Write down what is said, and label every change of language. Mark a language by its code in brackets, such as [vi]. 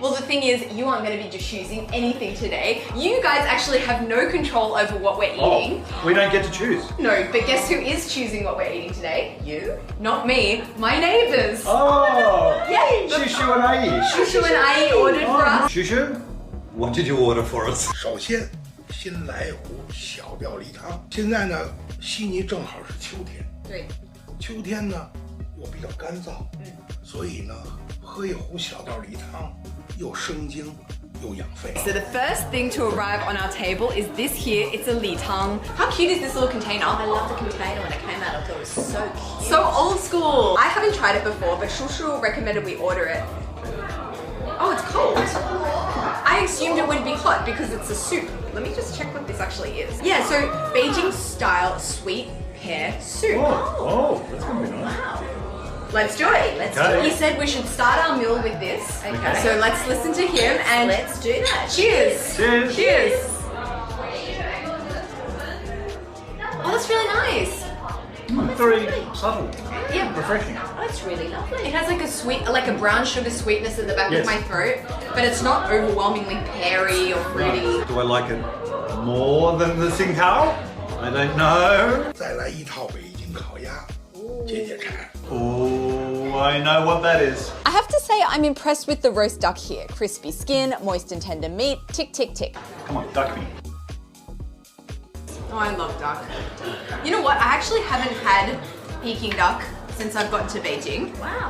[en] Well, the thing is, you aren't going to be choosing anything today. You guys actually have no control over what we're eating. Oh, we don't get to choose. No, but guess who is choosing what we're eating today? You? Not me, my neighbours. Oh! Yay! Shushu and Ai. Shushu and I ordered for us. Shushu, what did you order for us? [zh] 首先，新来壶小吊梨汤。现在呢，悉尼正好是秋天，对，秋天呢又比较干燥，所以呢，喝一壶小吊梨汤又生津又养肺。 [en] So the first thing to arrive on our table is this here. It's a li tang. How cute is this little container? I love the container when it came out. I thought it was so cute. So old school. I haven't tried it before, but Shushu recommended we order it. Oh, it's cold. I assumed it would be hot because it's a soup. Let me just check what this actually is. Yeah, so Beijing style sweet pear soup. Oh, that's going to be nice. Let's do it. Let's Okay. do He it. said we should start our meal with this. Okay. So let's listen to him and Let's do that. cheers. Cheers. Cheers. Oh, that's really nice. Very subtle. Yeah. Refreshing. Oh, it's really lovely. It has like a sweet, like a brown sugar sweetness at the back Yes. of my throat, but it's not overwhelmingly peary or fruity. Do I like it more than the Tsingtao? I don't know. [zh] 再来一套北京烤鸭，解解馋。 [en] Oh, I know what that is. I have to say I'm impressed with the roast duck here. Crispy skin, moist and tender meat, tick, tick, tick. Come on, duck me. Oh, I love duck. You know what? I actually haven't had Peking duck since I've gotten to Beijing. Wow,